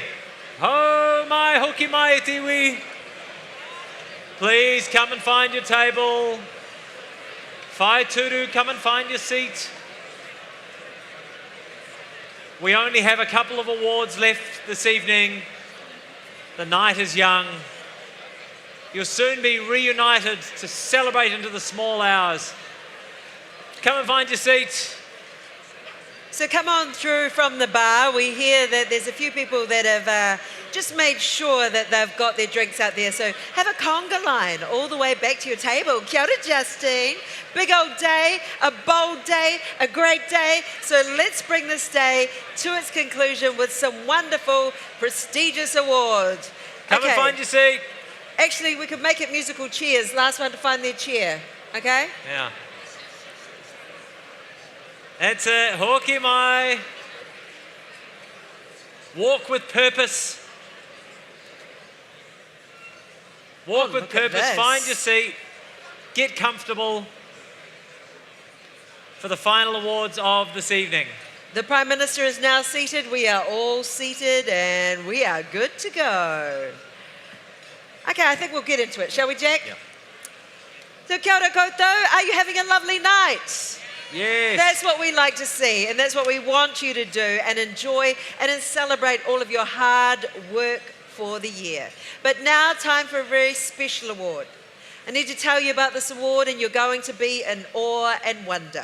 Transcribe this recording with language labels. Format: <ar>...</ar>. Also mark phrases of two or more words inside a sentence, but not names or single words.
<mi>Ho mai hoki mai te iwi!</mi> <en>Please come and find your table.</en> <mi>Whai turu,</mi> <en>come and find your seat. We only have a couple of awards left this evening. The night is young. You'll soon be reunited to celebrate into the small hours. Come and find your seat. So come on through from the bar. We hear that there's a few people that have just made sure that they've got their drinks out there. So have a conga line all the way back to your table.</en> <mi>Kia ora, Justine.</mi> <en>Big old day, a bold day, a great day. So let's bring this day to its conclusion with some wonderful, prestigious awards. Come and find your seat. Actually, we could make it musical cheers. Last one to find their chair. Okay? Yeah. That's it.</en> <mi>Hoki mai.</mi> <en>Walk with purpose. Walk with look at purpose. this. Find your seat. Get comfortable for the final awards of this evening. The Prime Minister is now seated. We are all seated and we are good to go. Okay, I think we'll get into it. Shall we, Jack? Yeah.</en> <mi>So kia ora koutou,</mi> <en>are you having a lovely night? Yes. That's what we like to see, and that's what we want you to do and enjoy and then celebrate all of your hard work for the year. But now, time for a very special award. I need to tell you about this award, and you're going to be in awe and wonder.</en>